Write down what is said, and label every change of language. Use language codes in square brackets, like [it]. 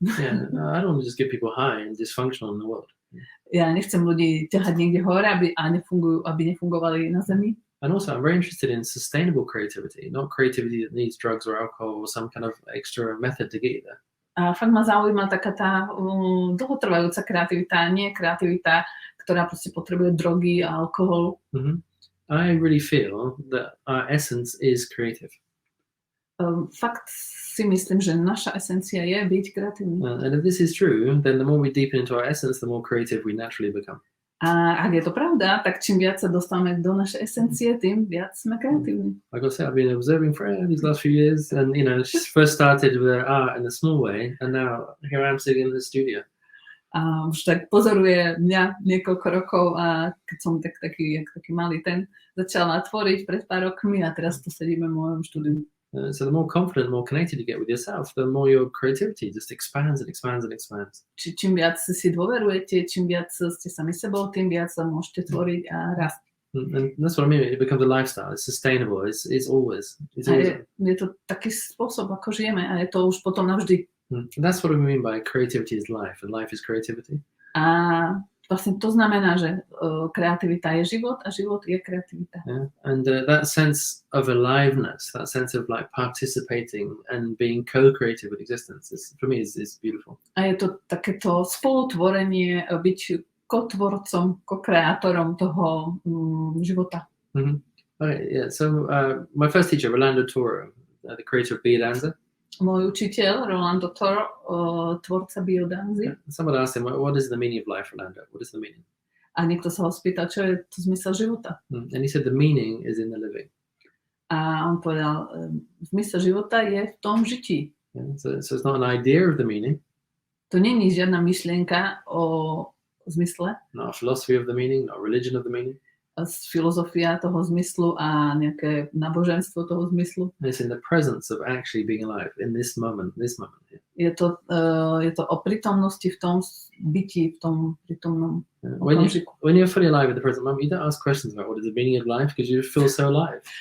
[en] Yeah, I don't want to just get people high and dysfunctional in the world. [sk] Ja nechcem ľudí ťahať niekde hore, aby nefungovali na zemi. [en] And also, I'm very interested in sustainable creativity, not creativity that needs drugs or alcohol or some kind of extra method to get you there. [sk] A fakt ma zaujíma taká tá dlhotrvajúca kreativita, nie kreativita, ktorá proste potrebuje drogy a alkohol. Mm-hmm. [en] I really feel that our essence is creative. [sk] Fakt si myslím, že naša esencia je byť kreatívny. [en] And if this is true, then the more we deepen into our essence, the more creative we naturally become. [sk] A ak je to pravda, tak čím viac sa dostávame do našej esencie, tým viac sme kreatívni. [en] Like I said, I've been observing Freyja these last few years, and she first started with art in a small way, and now here I am sitting in the studio. [sk] A už tak pozoruje mňa niekoľko rokov a keď som taký malý začala tvoriť pred pár rokmi a teraz tu sedíme v mojom štúdiu. [en] So the more confident, more connected you get with yourself, the more your creativity just expands and expands and expands. [sk] Čím viac si dôverujete, čím viac ste sami sebou, tým viac sa môžete tvoriť a rásť. [en] And that's what I mean. It becomes a lifestyle. It's sustainable. It's always. [sk] Je to taký spôsob, ako žijeme a je to už potom navždy. [en] That's what we mean by creativity is life, and life is creativity. [sk] A vlastne to znamená, že kreativita je život a život je kreativita. [en] Yeah. And that sense of aliveness, that sense of like participating and being co-creative with existence, for me is beautiful. [sk] A je to takéto spolutvorenie, byť kotvorcom, ko-kreátorom toho života. [en] Mm-hmm. Okay, yeah. So my first teacher, Rolando Toro, the creator of Biodanza. [sk] Môj učiteľ, Rolando Toro, tvorca biodanzy. [en] Yeah. Someone asked him, what is the meaning of life, Rolando? What is the meaning? [sk] A niekto sa ho spýtal, čo je to zmysel života. [en] And he said the meaning is in the living. [sk] A on povedal, zmysel života je v tom žití. [en] Yeah. So it's not an idea of the meaning. [sk] To nie je žiadna myšlienka o zmysle. [en] Not a philosophy of the meaning, not a religion of the meaning. [sk] Filozofia toho zmyslu a nejaké náboženstvo toho zmyslu. [en] It's in the presence of actually being alive in this moment. Yeah. [sk] Je to o prítomnosti v tom byti, v tom prítomnom okamžiku. [en] When you're fully alive in the present moment, you don't ask questions about what is the meaning of life because you feel so alive.